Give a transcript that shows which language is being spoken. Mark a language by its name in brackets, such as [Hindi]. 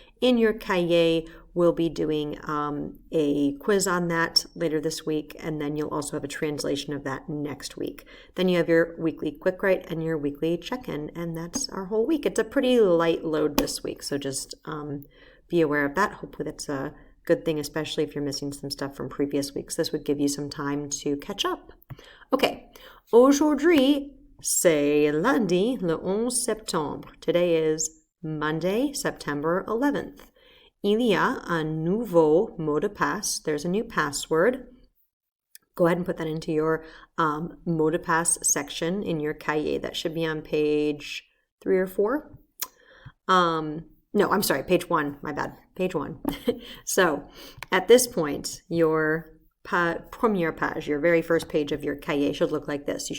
[English] In your cahier, we'll be doing a quiz on that later this week, and then you'll also have a translation of that next week. Then you have your weekly quick write and your weekly check-in, and that's our whole week. It's a pretty light load this week, so just be aware of that. Hopefully that's a good thing, especially if you're missing some stuff from previous weeks. This would give you some time to catch up. [French] Okay, aujourd'hui, c'est lundi, le 11 septembre. [English] Today is Monday, September 11th. [French] Il y a un nouveau mot de passe. [English] There's a new password. Go ahead and put that into your mot de passe section in your cahier. That should be on page 3 or 4. No, I'm sorry, page 1. My bad. Page 1. So at this point, your première page, your very first page of your cahier should look like this.